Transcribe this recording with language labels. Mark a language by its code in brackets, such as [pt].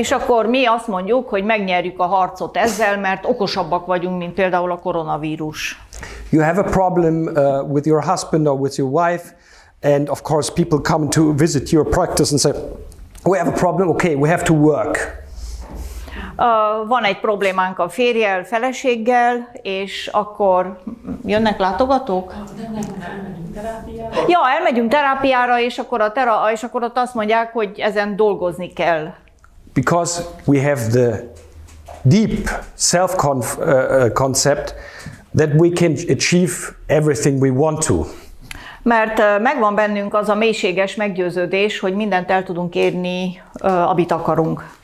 [hu] És akkor mi azt mondjuk, hogy megnyerjük a harcot ezzel, mert okosabbak vagyunk, mint például a koronavírus. [en] You have a problem with your husband or with your wife, and of course people come to visit your practice and say, we have a problem, okay, we have to work. [hu] Van egy problémánk a férjel, feleséggel, és akkor jönnek látogatók? Elmegyünk terápiára. Ja, elmegyünk terápiára, és akkor ott azt mondják, hogy ezen dolgozni kell. [en] Because we have the deep self-concept that we can achieve everything we want to. [hu] Mert megvan bennünk az a mélységes meggyőződés, hogy mindent el tudunk érni, amit akarunk.